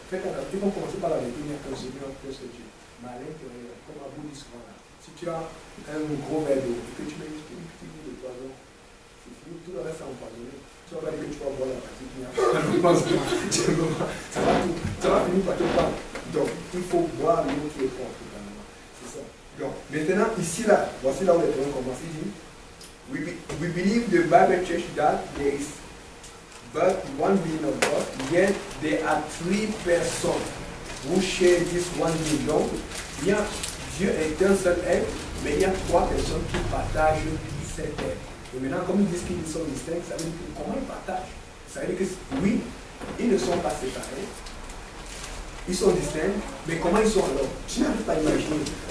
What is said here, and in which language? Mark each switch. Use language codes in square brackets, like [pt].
[fr] Faites attention. Ils vont commencer par la vérité, il n'y a qu'un Seigneur, qu'un seul Dieu. Mais à l'intérieur, comme à bout du soir, si tu as un gros verre d'eau et que tu mets une petite boule de poison, c'est fini, tout le reste est empoisonné. Tu vas pas dire que tu vas boire la partie qui n'y a pas. Ça va finir par te prendre. Donc, il faut boire l'eau qui est forte. C'est ça. Donc, maintenant, ici, là, voici là où les termes commencent. Il dit, [en] we believe the Bible Church that there is but one being of God, yet there are 3 persons who share this one being. [fr] Donc, Dieu est un seul être, mais il y a 3 personnes qui partagent cet être. Et maintenant, comme ils disent qu'ils sont distincts, ça veut dire que comment ils partagent? Ça veut dire que oui, ils ne sont pas séparés, ils sont distincts, mais comment ils sont alors? Tu n'arrives pas à imaginer.